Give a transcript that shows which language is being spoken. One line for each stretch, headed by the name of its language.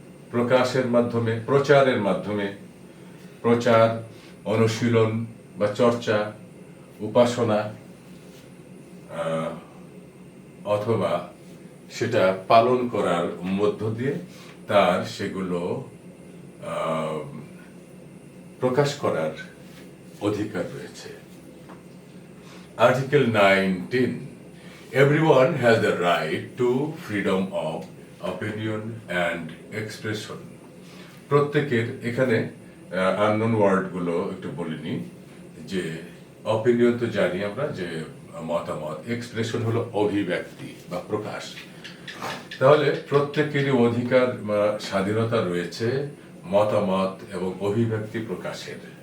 Bangla: প্রকাশের মাধ্যমে, প্রচারের মাধ্যমে। প্রচার, অনুশীলন বা চর্চা, উপাসনা, অথবা সেটা পালন করার মধ্য দিয়ে তার সেগুলো প্রকাশ করার অধিকার রয়েছে।
English: Article 19, everyone has the right to freedom of opinion and expression.
Bangla: প্রত্যেকের, এখানে আননোন ওয়ার্ডগুলো একটু বলিনি। যে অপিনিয়ন তো জানি আমরা, যে মতামত, এক্সপ্রেশন হলো অভিব্যক্তি বা প্রকাশ। তাহলে প্রত্যেকেরই অধিকার বা স্বাধীনতা রয়েছে মতামত এবং অভিব্যক্তি প্রকাশের।